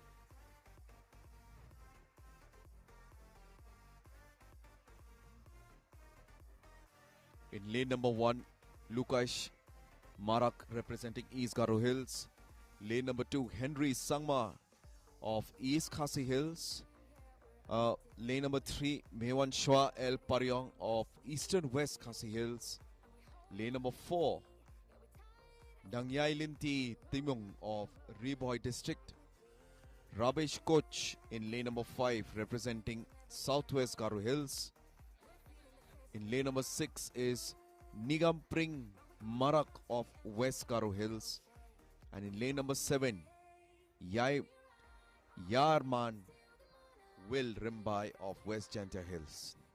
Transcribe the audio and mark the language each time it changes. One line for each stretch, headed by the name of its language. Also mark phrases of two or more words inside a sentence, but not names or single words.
English: In lane number 1, Lukash Marak representing East Garo Hills. Lane number 2, Henry Sangma of East Khasi Hills. Lane number 3, Mewan Shwa El Paryong of Eastern West Khasi Hills. Lane number 4, Dangyai Linti Timung of Ribhoy District. Rabesh Koch in lane number 5 representing Southwest Garo Hills. In lane number 6 is Nigam Pring Marak of West Garo Hills. And in lane number 7, Yarman Will Rimbai of West Jaintia Hills.